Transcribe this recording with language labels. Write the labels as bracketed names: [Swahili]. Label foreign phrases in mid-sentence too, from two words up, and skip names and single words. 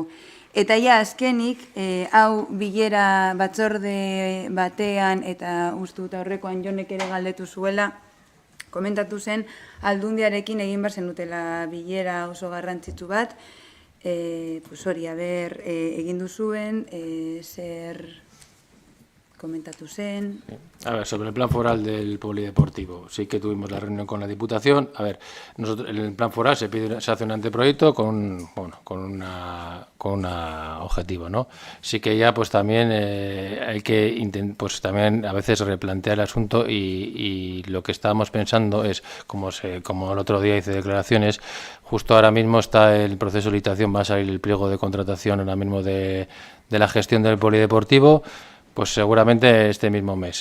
[Basque] Eta ja azkenik, hau bilera batzorde batean, eta ustut aurrekoan Jonek ere galdetu zuela, komentatu zen, Aldundiarekin egin behar zenutela bilera oso garrantzitsu bat, hori, egin duzuen, zer comentatu zen. [Spanish] A ver, sobre el plan foral del polideportivo, sí que tuvimos la reunión con la Diputación. A ver, nosotros, en el plan foral se hace un anteproyecto con un objetivo, ¿no? Sí que ya pues también hay que pues también a veces replantear el asunto y lo que estábamos pensando es, como el otro día hice declaraciones, justo ahora mismo está el proceso de licitación, va a salir el pliego de contratación ahora mismo de la gestión del polideportivo, pues seguramente este mismo mes.